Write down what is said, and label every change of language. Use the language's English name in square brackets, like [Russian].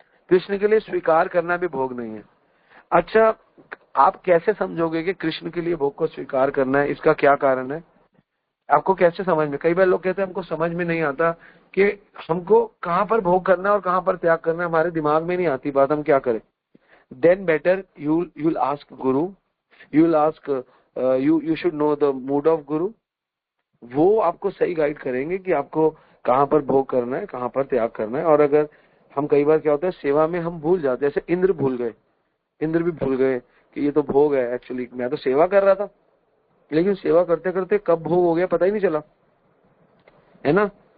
[Hindi] कृष्ण के लिए स्वीकार करना भी भोग नहीं है। अच्छा, आप कैसे समझोगे कि कृष्ण के लिए भोग को स्वीकार करना है, इसका क्या कारण है? आपको कैसे समझ में, कई बार लोग कहते हैं हमको समझ में नहीं आता कि हमको कहाँ पर भोग करना है और कहाँ पर त्याग करना है, हमारे दिमाग में नहीं आती बात, हम क्या करें? [English] Then better you'll ask guru, you'll ask you should know the mood of guru। [Hindi] वो आपको सही गाइड करेंगे कि आपको कहाँ पर भोग करना है, कहाँ पर त्याग करना है। और अगर हम कई बार क्या होता है सेवा में हम भूल जाते हैं, जैसे इंद्र भी भूल गए कि ये तो भोग है। एक्चुअली मैं तो सेवा कर रहा था, लेकिन सेवा करते करते कब भोग हो गया पता ही नहीं चला, है ना।